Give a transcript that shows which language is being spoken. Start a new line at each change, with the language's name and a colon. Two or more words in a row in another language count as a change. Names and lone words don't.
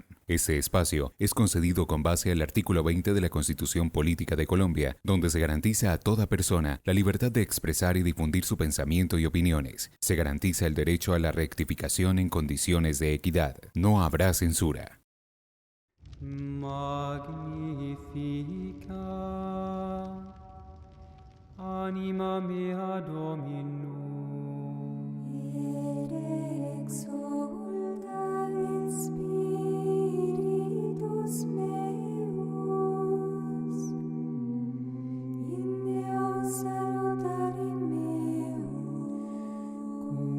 Spanish: Este espacio es concedido con base al artículo 20 de la Constitución Política de Colombia, donde se garantiza a toda persona la libertad de expresar y difundir su pensamiento y opiniones. Se garantiza el derecho a la rectificación en condiciones de equidad. No habrá censura.
Latin: Magnificat anima mea Dominum, et exulta spiritus meus, in Deo salutare meum,